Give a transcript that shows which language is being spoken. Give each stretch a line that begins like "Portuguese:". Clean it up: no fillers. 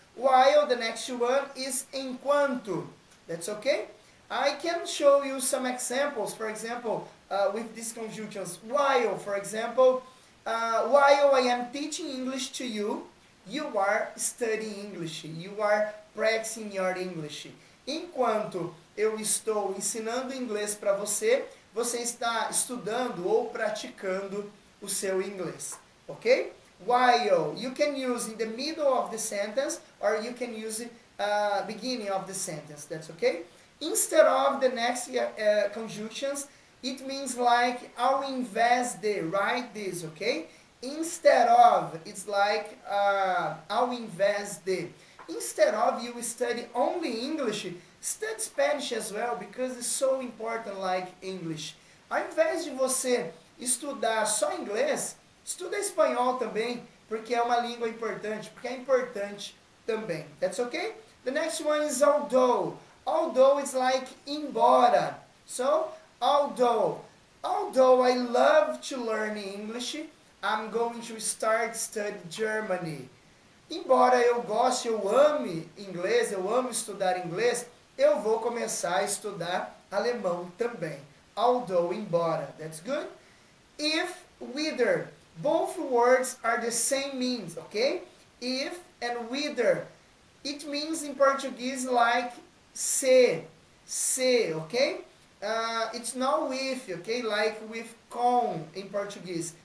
English: while the next one is enquanto. That's okay? I can show you some examples, for example, with these conjunctions. While, for example, while I am teaching English to you, you are studying English, you are practicing your English.
Portuguese: Enquanto eu estou ensinando inglês para você, você está estudando ou praticando o seu inglês, ok?
English: While, you can use in the middle of the sentence or you can use beginning of the sentence, that's okay? Instead of the next conjunctions, it means like
Portuguese: ao invés de,
English: write this, okay? Instead of, it's like
Portuguese: ao invés de.
English: Instead of you study only English, study Spanish as well, because it's so important like English.
Portuguese: Ao invés de você estudar só inglês, estuda espanhol também, porque é uma língua importante, porque é importante também.
English: That's okay? The next one is although. Although is like embora. So, although I love to learn English, I'm going to start study Germany.
Portuguese: Embora eu goste, eu ame inglês, eu amo estudar inglês, eu vou começar a estudar alemão também.
English: Although, embora. That's good? If, whether. Both words are the same means, okay? If and whether. It means in Portuguese like se, okay? It's not with, okay? Like with com in Portuguese.